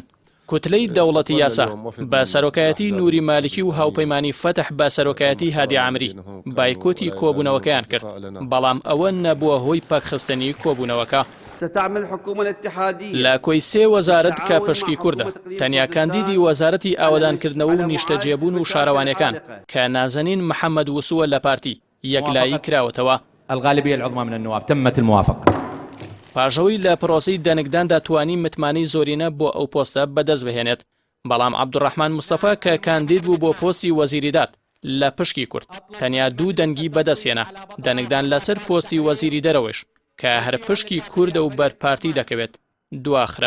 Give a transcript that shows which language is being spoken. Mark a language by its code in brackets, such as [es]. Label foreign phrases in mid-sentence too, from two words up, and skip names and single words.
[ckb] کوتلەی دەوڵەتی یاسا بە سەرۆکایەتی نووری مالکی و هاوپەیمانی فەتح بە سەرۆکایەتی هادی عامری بایکۆتی کۆبوونەوەکەیان کرد، بەڵام ئەوە نەبووە هۆی پاکخستنی کۆبوونەوەکە. لە کۆی 3 وەزارەت کە پشکی کووردە تەنیا کاندیدی وەزارەتی ئاوەدانکردنەوە و نیشتەجێبوون و شارەوانیەکان کە نازەنین محەممەد وسووە لە پارتی یەکلایی کراوەتەوە. [ar] الغالبية العظمى من النواب تمت الموافقة. [ckb] پاژەوەی لە پرۆسی دەنگداندا توانی متمانەی زۆرینە بۆ ئەو پۆستە بەدەست بهێنێت، بەڵام عەبدوڕەحمان مستەفا کە کاندید بوو بۆ پۆستی وەزیریداد لە پشکی کورد تەنیا 2 دەنگی بەدەستێنا، دەنگدان لەسەر پۆستی وەزیری دەرەوەش کە هەر پشکی کووردە و بەرپارتی دەکەوێت دواخرا.